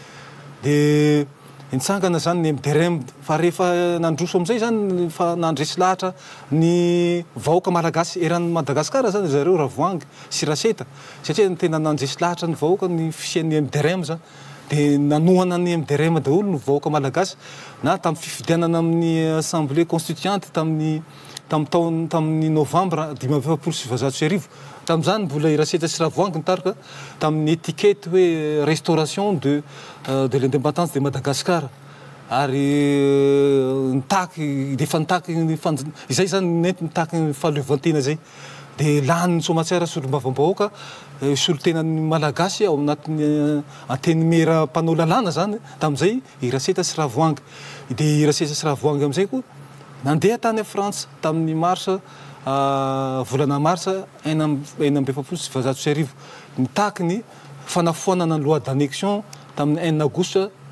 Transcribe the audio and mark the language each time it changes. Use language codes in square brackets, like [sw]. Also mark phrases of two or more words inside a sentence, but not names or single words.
[mg] de nitsangana zany ny MDRM fa rehefa nandroso am'izay zany fa nandresy lahatra ny vahoaka malagasy eran'ny Madagasikara zany zareo raha voangy sy raseta satria tena nandresy lahatra ny vahoaka ny fisian'ny MDRM zany de nanohana ny MDRM daholo ny vahoaka malagasy na tamin'ny fifidianana amin'ny [fr] assemblée constituante [mg] tamin'ny novembre 1970 tam'izany mbola iraseta sy raha voangy nitarika tamin'ny étiquette hoe [fr] restauration de l'indépendance de Madagascar [mg] ary nitaky defa nitaky izay zany nety nitaky ny fahaleovantena zay de lany ny somatsiara solom-bavambahoaka solotenan'ny malagasy ao anatin'ny antenimera mpanao lalàna zany tam'izay iraseta sy raha voangy de iraseta sy raha voangy am'izay koa nandeha tany a Frantsa tamin'ny marsa volana marsa 1970 nitaky ny fanafoanana ny [fr] loi d'annexion [mg] tamin'ny 1 août